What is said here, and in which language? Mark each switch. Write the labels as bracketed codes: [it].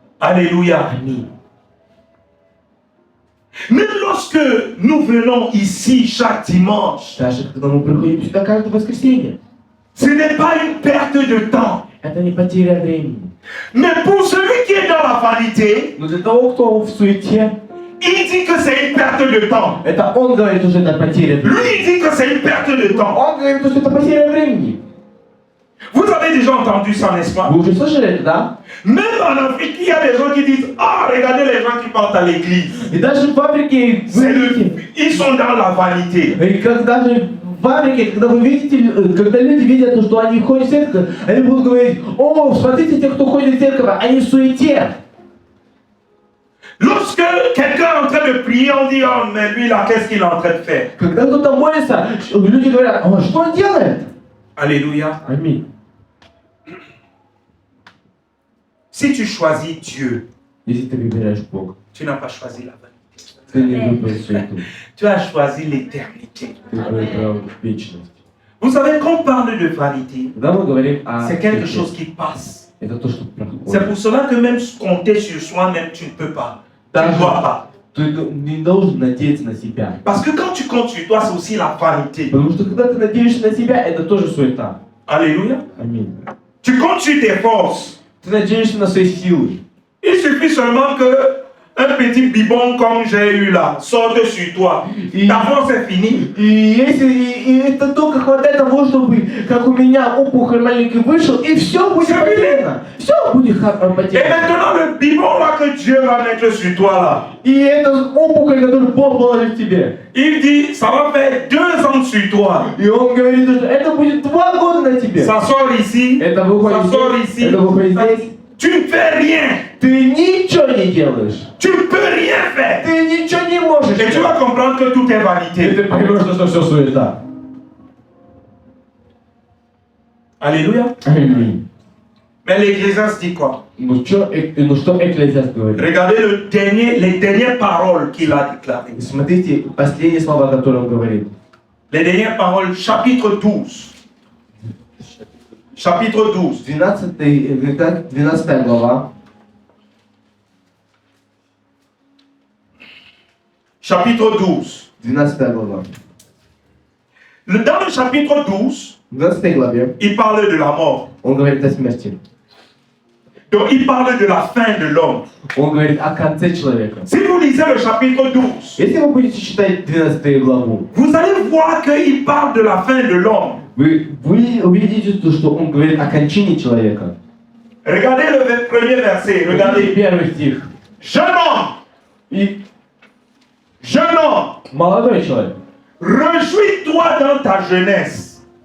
[fr] Alléluia. [ru] Аминь. [fr] Même lorsque nous venons ici chaque dimanche, [ru] Даже когда мы приходим сюда каждое воскресенье, [fr] ce n'est pas une perte de temps. [ru] это не потеря времени. [fr] Mais pour celui qui est dans la vanité, [ru] Но для того, кто в суете, [fr] il dit que c'est une perte de temps. [ru] это он говорит, что это потеря времени. [fr] Lui, il dit que c'est une perte de temps. [ru] Он говорит, что это потеря времени. [fr] Vous avez déjà entendu ça, n'est-ce pas? [ru] Вы уже слышали это, да? [fr] Même en Afrique, il y a des gens qui disent: ah, regardez les gens qui partent à l'église. [ru] И даже в Африке, [fr] C'est ils sont dans la vanité. [ru] и когда же в Африке, когда вы видите, когда люди видят, что они ходят в церковь, они будут говорить: о, смотрите, те, кто ходит в церковь, они в суете. [fr] Lorsque quelqu'un est en train de prier, on dit: oh, mais lui là, qu'est-ce qu'il est en train de faire? [ru] Когда кто-то молится, люди говорят: о, что он делает? [fr] Alléluia. [ru] Аминь. [fr] Si tu choisis Dieu, [ru] Если ты выбираешь Бога, [fr] tu n'as pas choisi la vanité. [ru] ты не выбрал суету, [fr] Tu as choisi l'éternité. [ru] ты выбрал вечность. [fr] Vous savez, quand on parle de vanité, [ru] Когда мы говорим о [fr] c'est quelque [ru] суете, [fr] chose qui passe. [ru] это то, что [fr] C'est [ru] проходит. [fr] pour cela que même compter sur soi-même, tu ne peux pas. Tu ne [ru] Даже [fr] dois pas. [ru] ты не должен надеяться на себя. [fr] Parce que quand tu comptes sur toi, c'est aussi la vanité. [ru] Потому что когда ты надеешься на себя, это тоже суета. [fr] Alléluia. [ru] Аминь. [fr] Tu comptes sur tes forces. [ru] Ты надеешься на свои силы. [fr] Il suffit seulement que un petit bibon comme j'ai eu là sorte sur toi. Ta force est finie. [ru] И если и это только хватает того, чтобы, как у меня, опухоль маленький вышел, и все будет потеряно. Все будет [fr] Et [ru] потеряно. [fr] maintenant, le bibon là que Dieu va mettre sur toi là, [ru] И эта опухоль, которую Бог положит в тебе, [fr] il dit, ça va faire 2 ans sur toi. [ru] и Он говорит, что это будет 2 года на тебе. [fr] Ça sort ici, [ru] Это выходит [fr] ça sort [ru] здесь, [fr] ici. [ru] это выходит здесь. [fr] Tu ne fais rien. [ru] Ты ничего не делаешь. [fr] Tu ne peux rien faire. [ru] Ты ничего не можешь [fr] Et tu vas [ru] делать. [fr] comprendre que tout est [ru] И [fr] vanité. [ru] ты поймешь, что все суета. [fr] Alléluia. [ru] Аминь. [fr] Mais l'Ecclésiaste dit quoi? [ru] Ну что Экклезиаст говорит? [fr] Regardez les dernières paroles qu'il a déclarées. [ru] Смотрите, последние слова, которые он говорит. [fr] Les dernières paroles, chapitre 12. Chapitre 12. [ru] 12 глава. [fr] Chapitre 12. [ru] 12 глава. [fr] Dans le chapitre 12, [ru] В 12 главе [fr] il parle de la mort. [ru] он говорит о смерти. [fr] Donc il parle de la fin de l'homme. [ru] Он говорит о конце человека. [fr] Si vous lisez le chapitre 12, [ru] Если вы будете читать 12 главу, [fr] vous allez voir qu'il parle de la fin de l'homme. [ru] вы увидите, что он говорит о кончине человека. [fr] Regardez le premier verset. Regardez. [ru] Первый стих. [fr] Jeune homme, [ru] И [fr] jeune homme, [ru] молодой человек. [fr] réjouis-toi dans ta jeunesse.